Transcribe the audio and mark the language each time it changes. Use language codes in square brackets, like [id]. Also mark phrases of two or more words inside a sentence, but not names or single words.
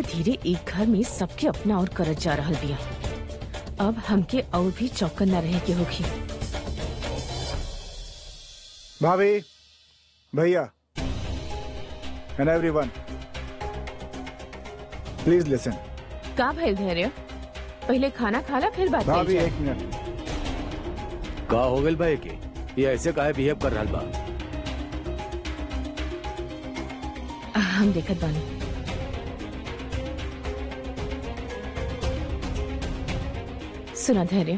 [bho] धीरे एक घर में सबके अपना और करत जा रहल बिया। अब हमके और भी चौकन न रहे के होगी। [en] भाभी, भैया and everyone, please listen. [bho] का भइल धैर्य? पहले खाना खाला फिर बात भाभी कइल एक मिनट। का हो गइल भाई के ये ऐसे काहे बिहेव कर रहल बा? हम देखत बानी। सुना धैर्य,